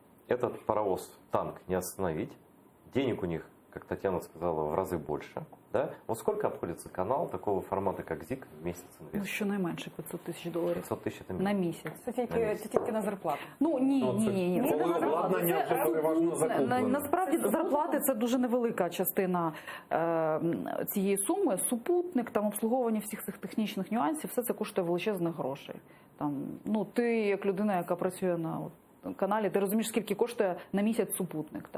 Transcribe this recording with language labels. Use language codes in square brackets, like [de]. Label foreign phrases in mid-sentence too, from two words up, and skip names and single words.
[ru] этот паровоз, танк не остановить. Денег у них, как Татьяна сказала, в разы больше. Да? Вот сколько обходится канал такого формата, как ЗИК, в месяц Ну, инвест? [uk] щонайменше 500 тисяч доларів [ru] 500 тисяч это на месяц. [uk] місяць. Це тільки на зарплату. Ну ні. Коли обладнання вже переважно закуплене. Насправді зарплати це дуже невелика частина цієї суми. Супутник, там обслуговування всіх цих технічних нюансів, все це коштує величезних грошей. Там, ну, ти як людина, яка працює на каналі, ти розумієш, скільки коштує на місяць супутник, так?